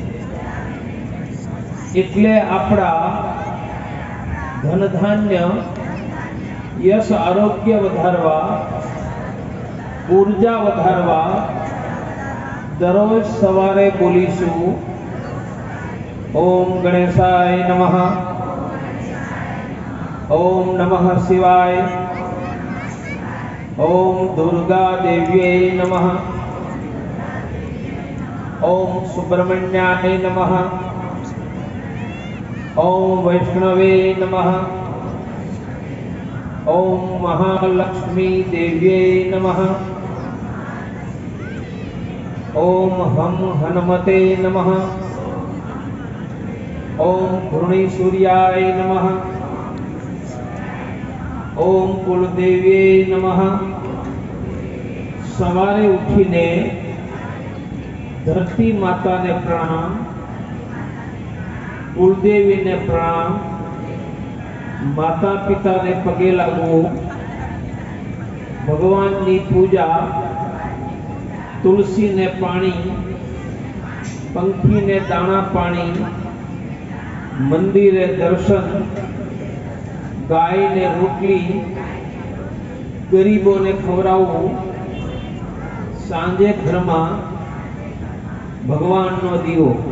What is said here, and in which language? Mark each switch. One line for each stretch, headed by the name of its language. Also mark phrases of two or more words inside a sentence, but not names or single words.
Gujarati: એટલે આપણા ધન ધાન્ય, યશ, આરોગ્ય વધારવા, ઉર્જા વધારવા દરરોજ સવારે બોલીશું
Sanskrit: ॐ गणेशाय नमः, ओम नमः शिवाय, ओम दुर्गा देव्यै नमः, ओम सुब्रह्मण्याय नमः, ओम वैष्णवे नमः, ओम महालक्ष्मी देव्यै नमः, ओम हम हनुमते नमः, ओम घृणीसूर्याय नमः, ओम कुलदेवी नमः.
Gujarati: સવારે ઉઠીને ધરતી માતા ને પ્રણામ, કુલદેવી ને પ્રણામ, कुलदेवी ने प्रणाम, માતા પિતા ને પગે લાગું,
Hindi: भगवान की पूजा,
Gujarati: તુલસી ને પાણી, પંખી ને દાણા પાણી, મંદિરે દર્શન, ગાય ને રોટલી, ગરીબો ને ખવરાવું, સાંજે
Hindi: घर में
Gujarati: ભગવાન નો દીવો.